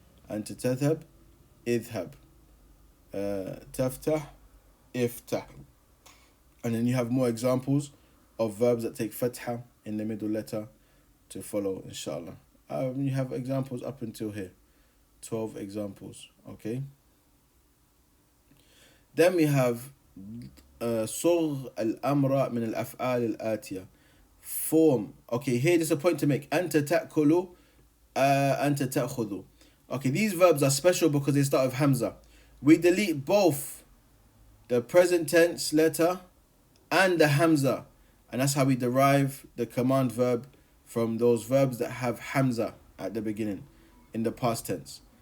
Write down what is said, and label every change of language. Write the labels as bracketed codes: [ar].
[ar] Anta tadhhab, idhhab, taftah, iftah. [en] And then you have more examples of verbs that take fatha in the middle letter to follow, inshallah. You have examples up until here, 12 examples. Okay. Then we have [ar] صغ الأمر من الأفعال الآتية, [en] form. Okay, here there's a point to make. [ar] أنت تأكل, أنت تأخذ. [en] Okay, these verbs are special because they start with hamza. We delete both the present tense letter and the hamza, and that's how we derive the command verb from those verbs that have hamza at the beginning in the past tense.